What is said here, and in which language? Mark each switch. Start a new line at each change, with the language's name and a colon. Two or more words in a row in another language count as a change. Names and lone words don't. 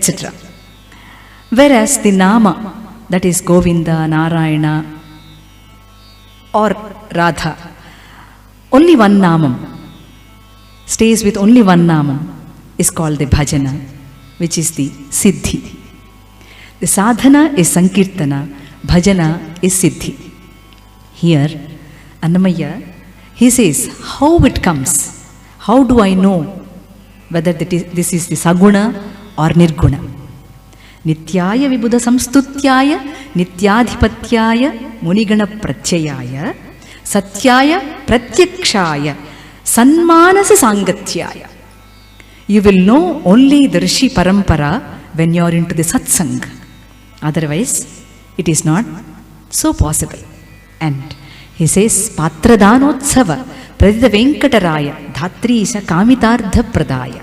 English: Whereas the Nama, that is Govinda, Narayana or Radha, only one Namam, stays with only one Namam, is called the Bhajana, which is the Siddhi. The Sadhana is Sankirtana, bhajana is siddhi. Here, Annamaya, he says, how it comes? How do I know whether this is the saguna or nirguna?
Sanskrit: नित्याय विबुध संस्तुत्याय, नित्याधिपत्याय, मुनिगण प्रत्ययाय, सत्याय प्रत्यक्षाय, सन्मनस सङ्गत्याय.
English: You will know only the
Sanskrit: ऋषि परम्परा
English: when you are into the satsang. Otherwise, it is not so possible. And he says,
Sanskrit: पत्रदानोत्सव प्रदित वेङ्कटराय धात्रीश कामितार्थ प्रदाय.